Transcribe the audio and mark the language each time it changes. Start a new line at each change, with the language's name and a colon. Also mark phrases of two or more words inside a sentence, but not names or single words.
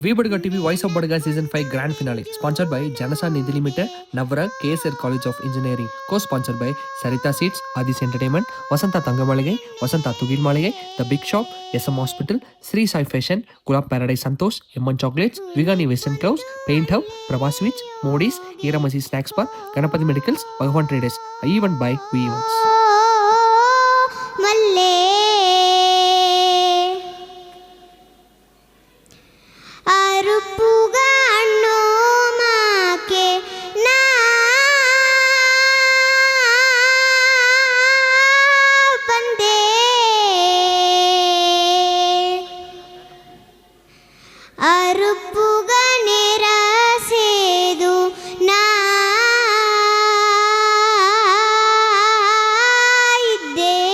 English: V Badaga TV Voice of Badaga Season 5 Grand Finale sponsored by Janasa Nidhi Limited, Navara KSR College of Engineering, co-sponsored by Saritha Seats, Aadis Entertainment, Vasantha Thangamaligai, Vasantha Thugil Maligai, The Big Shop, SM Hospital, Sri Sai Fashion, Gulab Paradise Santhosh, M1 Chocolates, Vigani Western Clothes, Paint House, Prabha Sweets, Modies, Eeramasi Snacks Bar, Ganapathi Medicals, Bhagavan Traders, Even by V Events.
Badaga: ಮಲ್ಲೇ ಅರುಪುಗ ಅಣ್ಣೋ ಮಾಕೆ ನಾ ಬಂದೆ ಅರುಪುಗ ನೆರ ಸೇದು ನಾ ಇದ್ದೆ